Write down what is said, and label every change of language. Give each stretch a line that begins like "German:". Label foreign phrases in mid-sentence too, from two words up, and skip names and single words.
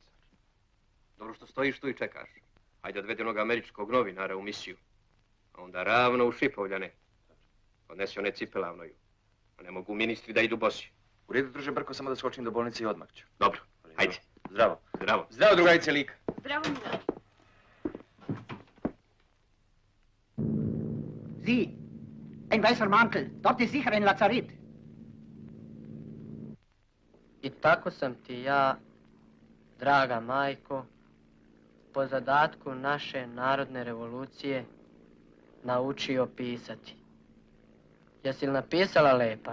Serbian: Dobro što stojiš tu i čekaš. Hajde odvedi onog američkog novinara u misiju. A onda ravno u Šipovljane. Odnesi one cipelavnoju. A ne mogu ministri da idu bosi. U redu, druže Brko, samo da skočim do bolnice i odmah ću. Dobro, hajde. Zdravo. Zdravo. Zdravo, drugarice Lika. Zdravo, Milan.
German: Sie, ein weißer Mantel, dort ist sicher ein Lazaret.
Serbian: I tako sam ti ja, draga majko, po zadatku naše narodne revolucije naučio pisati. Jesi li napisala lepa?